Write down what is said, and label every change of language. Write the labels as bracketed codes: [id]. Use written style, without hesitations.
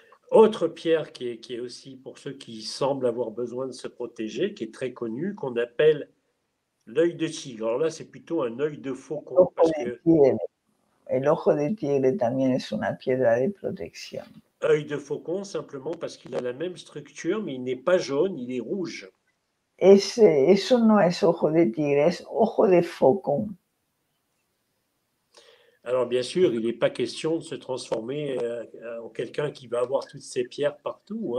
[fr] Autre pierre qui est aussi pour ceux qui semblent avoir besoin de se protéger, qui est très connue, qu'on appelle l'œil de tigre. Alors là, c'est plutôt un œil de faucon. [es] El ojo de tigre también es una piedra de protección. [fr] Œil de faucon, simplement parce qu'il a la même structure, mais il n'est pas jaune, il est rouge. [es] Eso no es ojo de tigre, es ojo de faucon. [fr] Alors bien sûr, il n'est pas question de se transformer en quelqu'un qui va avoir toutes ces pierres partout.